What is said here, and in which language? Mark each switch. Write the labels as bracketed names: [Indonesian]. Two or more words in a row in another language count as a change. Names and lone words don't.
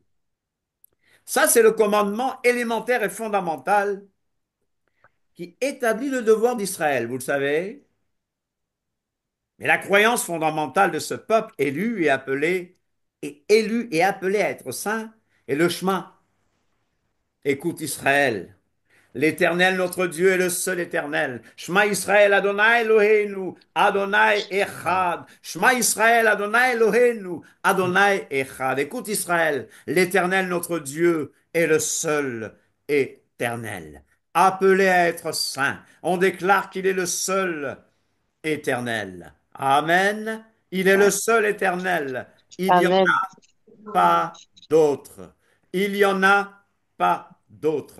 [French] Ça, c'est le commandement élémentaire et fondamental qui établit le devoir d'Israël, vous le savez. Mais la croyance fondamentale de ce peuple élu et appelé à être saint est le chemin. Écoute Israël, l'Éternel, notre Dieu, est le seul éternel. [Hebrew] שמע ישראל, אדוני אלוהינו, אדוני אחד. שמע ישראל, אדוני אלוהינו, אדוני אחד. [French] Écoute Israël, l'Éternel, notre Dieu, est le seul éternel. Appelé à être saint, on déclare qu'il est le seul éternel. Amen. Il est le seul éternel. Il n'y en Amen, a pas d'autre. Il n'y en a pas d'autre.